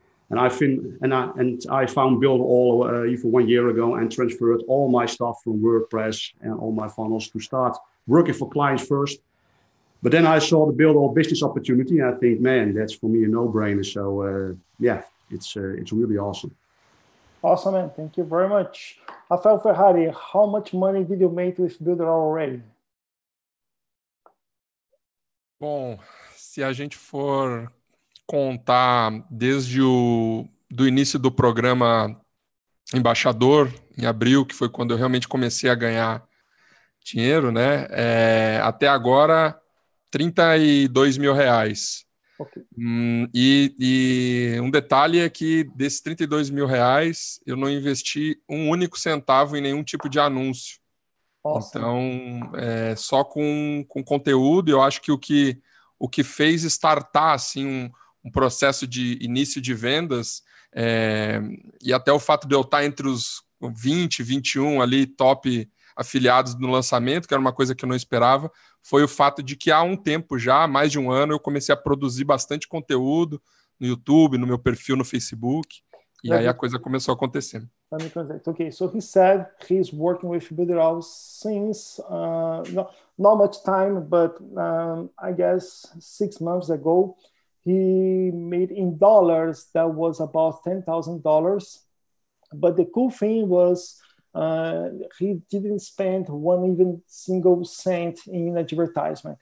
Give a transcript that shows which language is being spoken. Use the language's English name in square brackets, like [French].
[English] And I found Builderall even 1 year ago, and transferred all my stuff from WordPress and all my funnels to start working for clients first. But then I saw the Builderall business opportunity, and I think, man, that's for me a no-brainer. So it's really awesome. Awesome, man. Thank you very much. Rafael Ferrari, how much money did you make with Builderall already? [Portuguese] Bom, se a gente for contar desde do início do programa Embaixador, em abril, que foi quando eu realmente comecei a ganhar dinheiro, né? Até agora, R$32 mil. [English] Okay. [Portuguese] E um detalhe é que desses R$32 mil, eu não investi um único centavo em nenhum tipo de anúncio. [English] Awesome. [Portuguese] Então, só com conteúdo. Eu acho que o que fez startar assim, um processo de início de vendas, e até o fato de eu estar entre os 20, 21 ali top afiliados no lançamento, que era uma coisa que eu não esperava, foi o fato de que há um tempo já, mais de um ano, eu comecei a produzir bastante conteúdo no YouTube, no meu perfil no Facebook, e aí a coisa começou a acontecer. [English] Let me translate. Okay, so he said he's working with Builderall since not much time, but I guess 6 months ago. He made in dollars that was about $10,000. But the cool thing was he didn't spend one even single cent in advertisement.